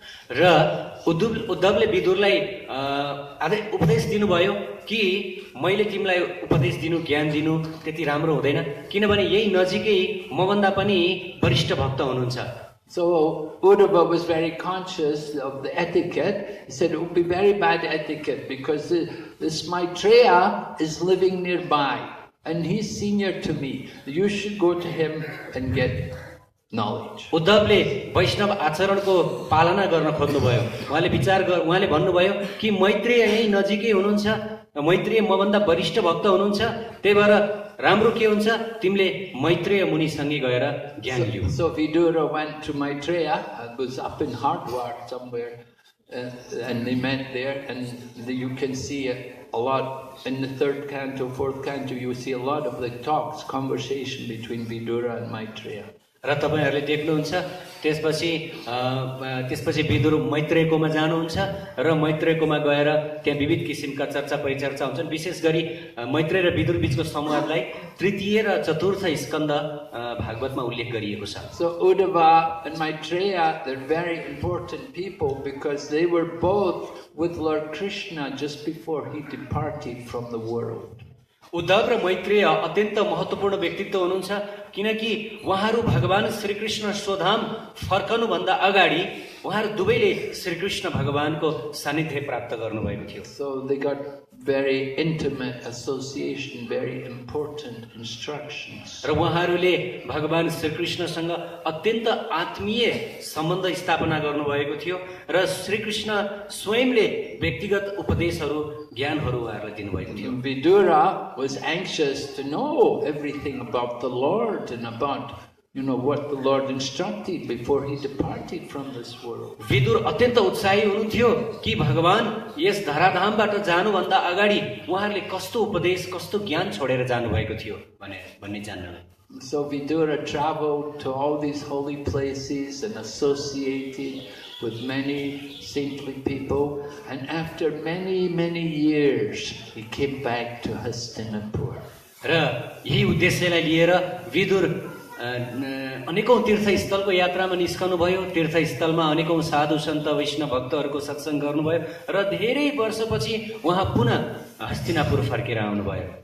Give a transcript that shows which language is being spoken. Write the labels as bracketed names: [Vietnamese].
[Nepali] र उद्धवले विदुरलाई उपदेश दिनुभयो कि मैले तिमीलाई उपदेश दिनु, ज्ञान दिनु त्यति राम्रो हुँदैन, किनभने यही नजिकै मभन्दा पनि वरिष्ठ भक्त हुनुहुन्छ. [English] So Uddhava was very conscious of the etiquette. He said it would be very bad etiquette because this Maitreya is living nearby and he's senior to me. You should go to him and get knowledge. [Nepali] उद्धवले Vaishno आचरणको पालना गर्न खोज्नुभयो. उहाँले भन्नुभयो कि मैत्रेय यही नजिकै हुनुहुन्छ, मैत्रेय मभन्दा वरिष्ठ भक्त हुनुहुन्छ, त्यही भएर राम्रो के हुन्छ तिमीले मैत्रेय मुनिसँगै गएर ज्ञान लिऊ. [English] So Vidura went to Maitreya, it was up in Hardwar somewhere, and they met there, and you can see a lot in the 3rd canto, 4th canto, you see a lot of the talks, conversation between Vidura and Maitreya. [Nepali] र तपाईहरुले देख्नुहुन्छ त्यसपछि विदुर मैत्रेयकोमा जानुहुन्छ र मैत्रेयकोमा गएर त्यहाँ विविध किसिमका चर्चा परिचर्चा हुन्छन्. विशेष गरी मैत्रेय र विदुर बीचको संवादलाई 3य र 4th स्कन्द भागवतमा उल्लेख गरिएको छ. [English] So Uddhava and Maitreya, they're very important people because they were both with Lord Krishna just before he departed from the world. [Nepali] Uddhav र मैत्रेय अत्यन्त महत्त्वपूर्ण व्यक्तित्व हुनुहुन्छ किनकि उहाँहरू भगवान श्रीकृष्ण स्वधाम फर्कनु भन्दा अगाडि उहाँहरू दुवैले श्रीकृष्ण भगवानको सान्निध्य प्राप्त गर्नुभएको थियो. [English] So they got very intimate association, very important instructions. [Nepali] र उहाँहरूले भगवान श्रीकृष्णसँग अत्यन्त आत्मीय सम्बन्ध स्थापना गर्नुभएको थियो र श्रीकृष्ण स्वयंले व्यक्तिगत उपदेशहरू ज्ञानहरू उहाँहरूलाई दिनुभएको थियो. [English] Vidura was anxious to know everything about the Lord and about what the Lord instructed before he departed from this world. [Nepali] Vidur अत्यन्त उत्साही हुनुहुन्थ्यो कि भगवान यस धराधामबाट जानुभन्दा अगाडि उहाँहरूले कस्तो उपदेश कस्तो ज्ञान छोडेर जानुभएको थियो भन्ने जान्नलाई. [English] So Vidura traveled to all these holy places and associated with many saintly people, and after many years he came back to Hastinapur. [Nepali] र यही उद्देश्यलाई लिएर विदुर अनेकौं तीर्थस्थलको यात्रामा निस्कनु भयो. तीर्थस्थलमा अनेकौं साधु सन्त वैष्णव भक्तहरूको सत्संग गर्नुभयो र धेरै वर्षपछि उहाँ पुनः हस्तिनापुर फर्केर आउनुभयो.